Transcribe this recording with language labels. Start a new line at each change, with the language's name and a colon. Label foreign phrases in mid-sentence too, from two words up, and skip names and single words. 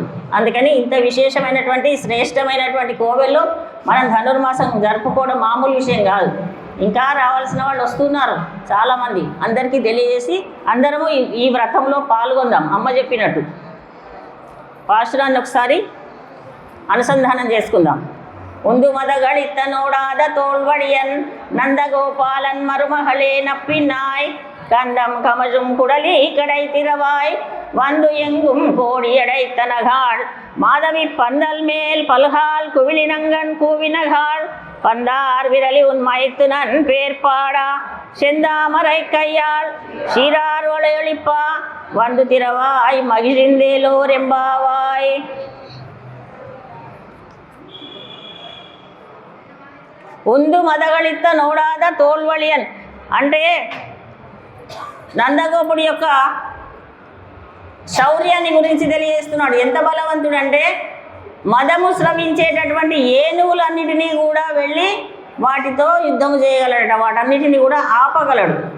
Telugu: అందుకని ఇంత విశేషమైనటువంటి శ్రేష్టమైనటువంటి కోవెల్లో మనం ధనుర్మాసం జరుపుకోవడం మామూలు విషయం కాదు. ఇంకా రావాల్సిన వాళ్ళు వస్తున్నారు చాలామంది. అందరికీ తెలియజేసి అందరము ఈ వ్రతంలో పాల్గొందాం. అమ్మ చెప్పినట్టు పాశురాన్ని ఒకసారి అనుసంధానం చేసుకుందాం.
Tamil: உந்து மதகளித்த நோடாத தோல்வழியன் நந்தகோபாலன் மருமகளே நப்பினாய் கந்தம் கமழும் குடலி கடை திறவாய் வந்து எங்கும் கோடியடைத்தனகாள் மாதவி பந்தல் மேல் பல்கால் குவிலினங்கன் கூவினகாள் பந்தார் விரலி உன் மைத்துனன் பேர்பாடா செந்தாமரை கையாள் சீரார் ஒளையொளிப்பா வந்து திறவாய் மகிழ்ந்தேலோர் எம்பாவாய். உந்து மதகளித்த நோடாத தோல்வழியன்
Telugu: అంటే నందగోపుడి యొక్క శౌర్యాన్ని గురించి తెలియజేస్తున్నాడు. ఎంత బలవంతుడు అంటే మదము స్రవించేటటువంటి ఏనుగులన్నిటినీ కూడా వెళ్ళి వాటితో యుద్ధం చేయగలడట, వాటన్నిటిని కూడా ఆపగలడు.